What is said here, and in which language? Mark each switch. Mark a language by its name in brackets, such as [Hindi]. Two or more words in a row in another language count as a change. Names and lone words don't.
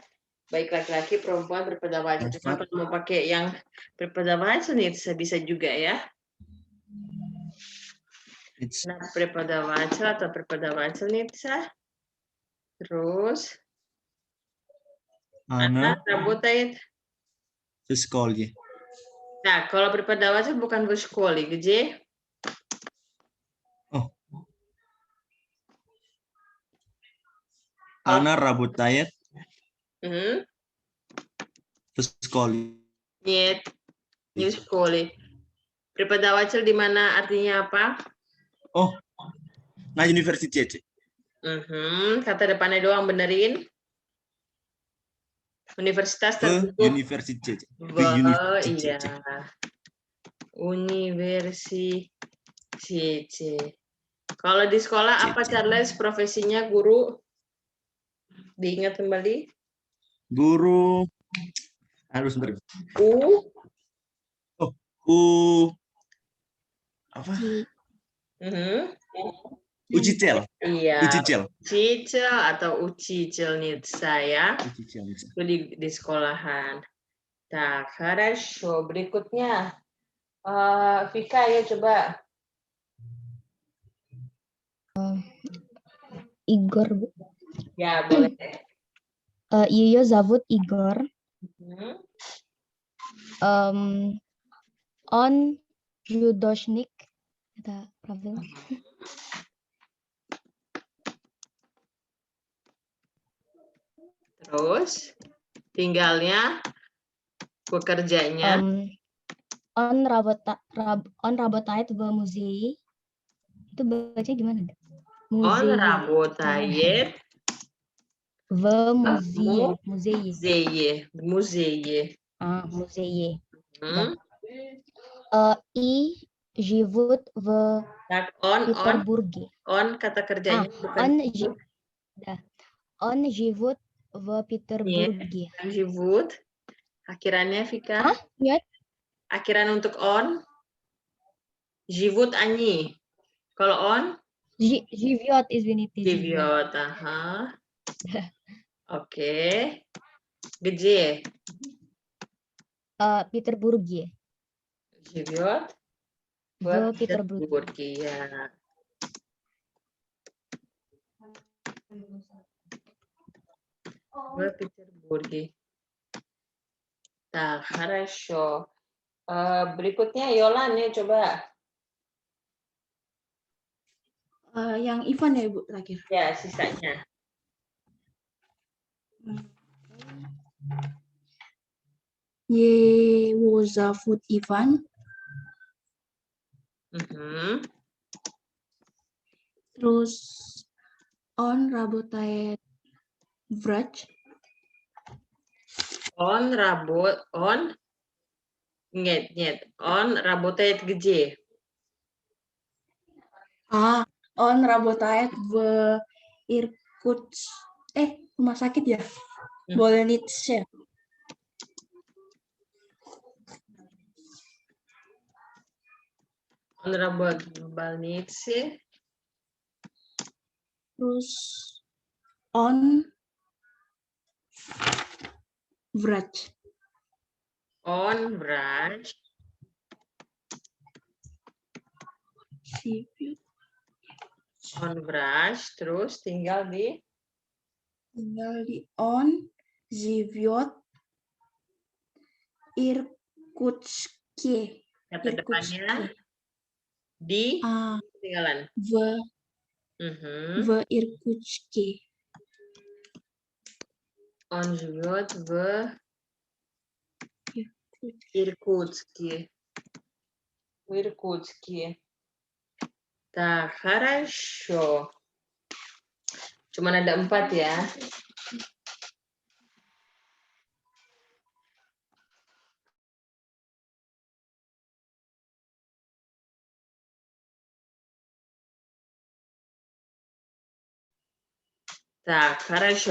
[Indonesian] Baik laki-laki, perempuan prepodavatelь. Cuma kalau mau pakai yang prepodavательница bisa juga ya. Nah, prepodavатель atau prepodavательница Terus, [Russian] Ana работает. в школе. Так, kalau преподаватель bukan в школе, где? Ana работает Мгм. в школе. Нет, не в школе. Преподаватель [Indonesian] di mana artinya apa? [Russian] Oh, на университете. [Indonesian] Kata depannya doang benerin. Universitas [Russian] В [Indonesian] tertutup. [Russian] университете. В [Indonesian] Iya. [Russian] университете. Universitete. [Indonesian] Kalau di sekolah apa Cece. Charles profesinya guru? Diingat kembali. Guru harus sebentar. U. Apa? Mhm. [Russian] Ucicel. [Indonesian] Iya. [Russian] Ucicel. [Indonesian] Cicil atau ucicil nih saya [Russian] Ucicel. [Indonesian] itu di sekolahan. [Russian] Так, хорошо. [Indonesian] Berikutnya, Vika ya coba. Igor, Bu. Ya boleh. [Russian] Ее зовут Igor. Mhm. Он художник. Это правильно? [Indonesian] Terus tinggalnya, bekerjanya. [Russian] Он работает в музее. [Indonesian] Itu baca gimana? [Russian] On Музее. работает В музее. Музее. музее. Музее. Hmm. И живут в Так, Петербурге. [Indonesian] on kata kerjanya bukan [Russian] Он живет в Петербурге. живут. [Indonesian] Akhirannya Vika. [Russian] Нет. [Indonesian] Akhiran untuk on. [Russian] Живут они. [Indonesian] Kalau on [Russian] Живет, извините. живет. Aha. Oke. Где? Петербурге. Живет В Петербурге. Петербурге. Ya. В Петербурге. Так, хорошо. [Indonesian] Berikutnya Yolan ya coba. Yang Ivan ya Ibu terakhir. Ya, sisanya. [Russian] Его зовут Иван. Terus он работает врач. Он нет. Он работает где? Он работает в Иркутск. [Indonesian] Rumah sakit ya? [Russian] Больнице. Он работает в больнице. Terus он врач. Он врач. Он врач. [Indonesian] Terus tinggal di [Russian] он живет Иркутске. [Indonesian] kata depannya di tinggalan. [Russian] В Иркутске. Он живет в Иркутске. В Иркутске. Так, хорошо. [Indonesian] Cuman ada 4 ya. [Russian] Так, хорошо.